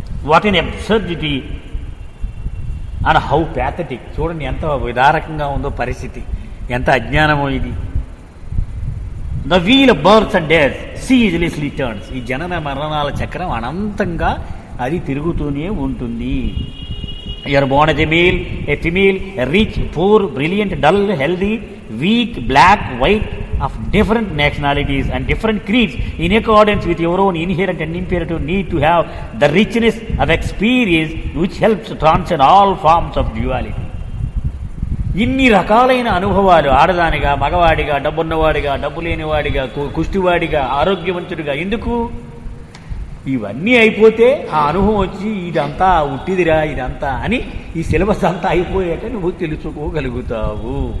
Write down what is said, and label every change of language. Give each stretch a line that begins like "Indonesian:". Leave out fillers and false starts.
English: What in absurdity and how pathetic.
Telugu: చూడండి ఎంత విదారకంగా ఉందో పరిస్థితి, ఎంత అజ్ఞానమో ఇది.
English: The wheel of births and death ceaselessly turns.
Telugu: ఈ జనన మరణాల చక్రం అనంతంగా అది తిరుగుతూనే ఉంటుంది.
English: You are born as a male, a female, a rich, poor, brilliant, dull, healthy, weak, black, white, of different nationalities and different creeds, in accordance with your own inherent and imperative need to have the richness of experience which helps transcend all forms of duality.
Telugu: ఇన్ని రకాలైన అనుభవాలు, ఆడదానిగా, మగవాడిగా, డబ్బున్నవాడిగా, డబ్బు లేనివాడిగా, కుష్టివాడిగా, ఆరోగ్యవంతుడిగా, ఎందుకు? ఇవన్నీ అయిపోతే ఆ అనుభవం వచ్చి ఇదంతా ఉట్టిదిరా ఇదంతా అని ఈ సిలబస్ అంతా అయిపోయాక నువ్వు తెలుసుకోగలుగుతావు.